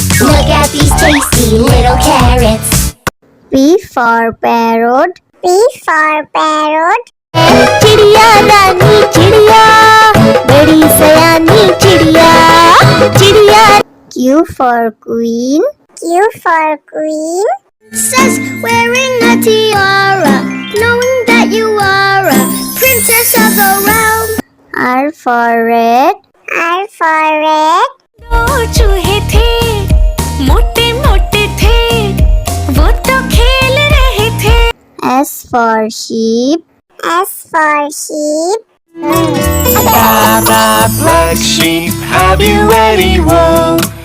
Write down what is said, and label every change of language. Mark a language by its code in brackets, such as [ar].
[en] Look at these tasty little carrots. P for parrot. P for parrot. [hi] चिड़िया रानी चिड़िया, बड़ी सयानी चिड़िया, चिड़िया। [en] Q for queen. Q for queen. Princess wearing a tiara, knowing that you are a princess of the realm. R for red. R for red. [hi] दो चूहे थे, मोटे मोटे थे, वो तो खेल रहे थे। [en] S for sheep. S for sheep. Baa, black sheep, have you any wool?